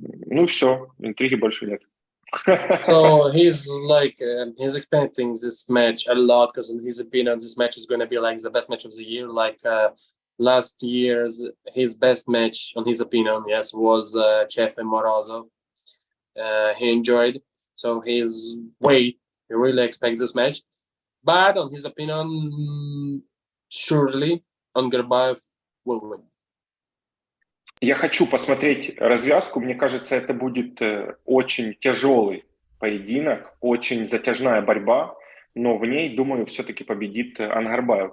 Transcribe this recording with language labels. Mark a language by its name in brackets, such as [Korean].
[Russian] Ну все, интриги больше нет. [English] So he's like he's expecting this match a lot because in his opinion this match is going to be like the best match of the year. Like last year's his best match on his opinion, yes, was Chef and Morozov. He enjoyed, so he's he really expects this match. But on his opinion, surely Angarbayev will win. [Russian] Я хочу посмотреть развязку. Мне кажется, это будет очень тяжелый поединок, очень затяжная борьба, но в ней, думаю, все-таки победит Ангарбаев.